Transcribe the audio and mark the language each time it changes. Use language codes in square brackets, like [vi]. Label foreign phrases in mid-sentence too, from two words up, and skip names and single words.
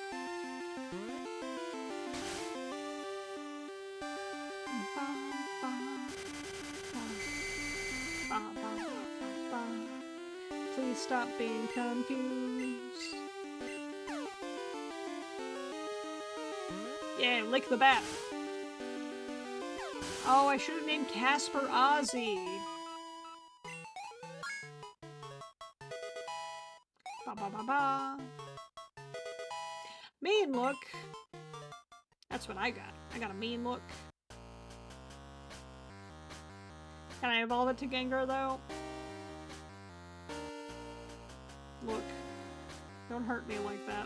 [en] Please stop being confused. Yeah, lick the bat. Oh, I should have named Casper Ozzy. Ba ba ba ba. Mean look. That's what I got. I got a mean look. Can I evolve it to Gengar, though? Look. Don't hurt me like that.